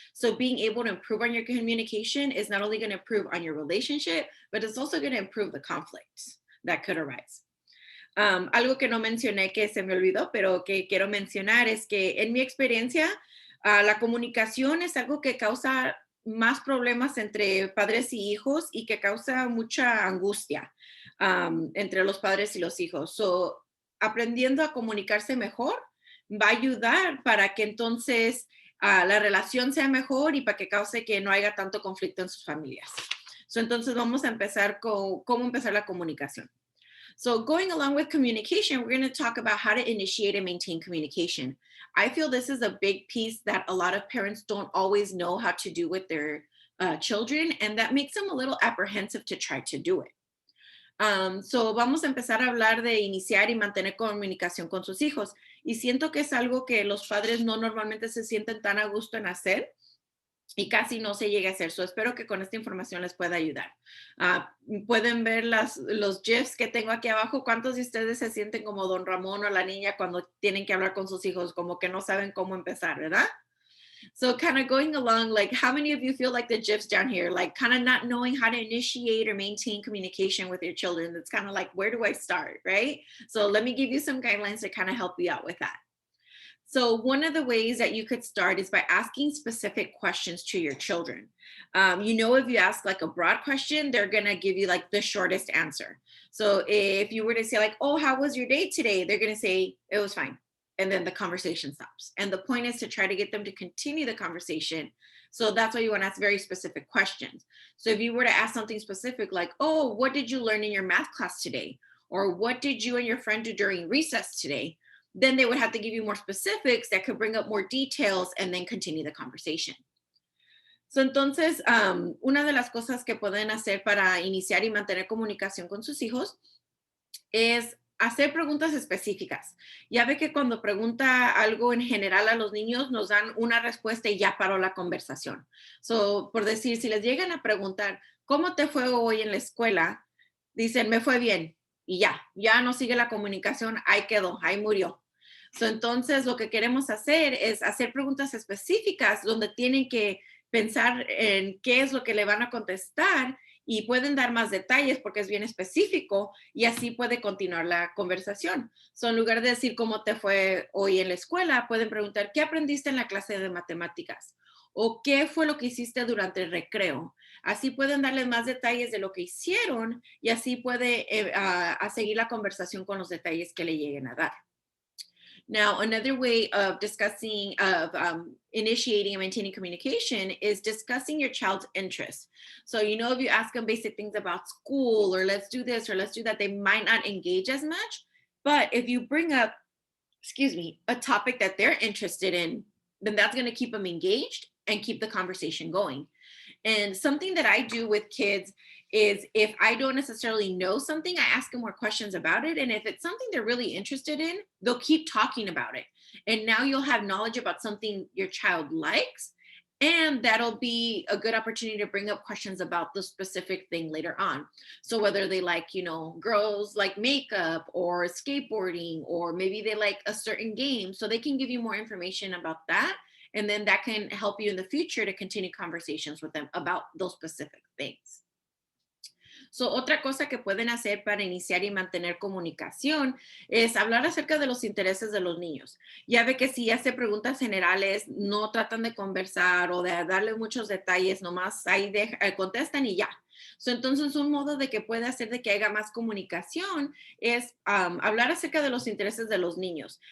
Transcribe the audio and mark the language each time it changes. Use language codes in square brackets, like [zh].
[en] So being able to improve on your communication is not only going to improve on your relationship, but it's also going to improve the conflicts that could arise. [es] Algo que no mencioné que se me olvidó, pero que quiero mencionar es que en mi experiencia, la comunicación es algo que causa más problemas entre padres y hijos y que causa mucha angustia entre los padres y los hijos. So, aprendiendo a comunicarse mejor va a ayudar para que entonces la relación sea mejor y para que cause que no haya tanto conflicto en sus familias. Entonces vamos a empezar con cómo empezar la comunicación. [en] So going along with communication, we're going to talk about how to initiate and maintain communication. I feel this is a big piece that a lot of parents don't always know how to do with their children, and that makes them a little apprehensive to try to do it. [es] So vamos a empezar a hablar de iniciar y mantener comunicación con sus hijos. Y siento que es algo que los padres no normalmente se sienten tan a gusto en hacer y casi no se llega a hacer. So espero que con esta información les pueda ayudar. Pueden ver los GIFs que tengo aquí abajo. ¿Cuántos de ustedes se sienten como Don Ramón o la niña cuando tienen que hablar con sus hijos? Como que no saben cómo empezar, ¿verdad? [en] So kind of going along, like how many of you feel like the GIFs down here, like kind of not knowing how to initiate or maintain communication with your children? That's kind of like, where do I start, right? So let me give you some guidelines to kind of help you out with that. So one of the ways that you could start is by asking specific questions to your children. If you ask like a broad question, they're going to give you like the shortest answer. So if you were to say like, oh, how was your day today? They're going to say, it was fine. And then the conversation stops. And the point is to try to get them to continue the conversation. So that's why you want to ask very specific questions. So if you were to ask something specific like, oh, what did you learn in your math class today? Or what did you and your friend do during recess today? Then they would have to give you more specifics that could bring up more details and then continue the conversation. [es] So, entonces, una de las cosas que pueden hacer para iniciar y mantener comunicación con sus hijos es hacer preguntas específicas. Ya ve que cuando pregunta algo en general a los niños, nos dan una respuesta y ya paró la conversación. So, por decir, si les llegan a preguntar, ¿cómo te fue hoy en la escuela? Dicen, me fue bien. Y ya no sigue la comunicación, ahí quedó, ahí murió. So, entonces, lo que queremos hacer es hacer preguntas específicas donde tienen que pensar en qué es lo que le van a contestar y pueden dar más detalles porque es bien específico y así puede continuar la conversación. So, en lugar de decir cómo te fue hoy en la escuela, pueden preguntar, ¿qué aprendiste en la clase de matemáticas? ¿O qué fue lo que hiciste durante el recreo? Así pueden darles más detalles de lo que hicieron y así puede a seguir la conversación con los detalles que le lleguen a dar. [en] Now, another way of initiating and maintaining communication is discussing your child's interests. So, if you ask them basic things about school or let's do this or let's do that, they might not engage as much. But if you bring up, a topic that they're interested in, then that's going to keep them engaged and keep the conversation going. And something that I do with kids is if I don't necessarily know something, I ask them more questions about it. And if it's something they're really interested in, they'll keep talking about it. And now you'll have knowledge about something your child likes. And that'll be a good opportunity to bring up questions about the specific thing later on. So whether they like, girls like makeup or skateboarding, or maybe they like a certain game, so they can give you more information about that. And then that can help you in the future to continue conversations with them about those specific things. [es] So, otra cosa que pueden hacer para iniciar y mantener comunicación es hablar acerca de los intereses de los niños. Ya ve que si hace preguntas generales, no tratan de conversar o de darle muchos detalles, nomás ahí contestan y ya. So, entonces, un modo de que puede hacer de que haya más comunicación es hablar acerca de los intereses de los niños.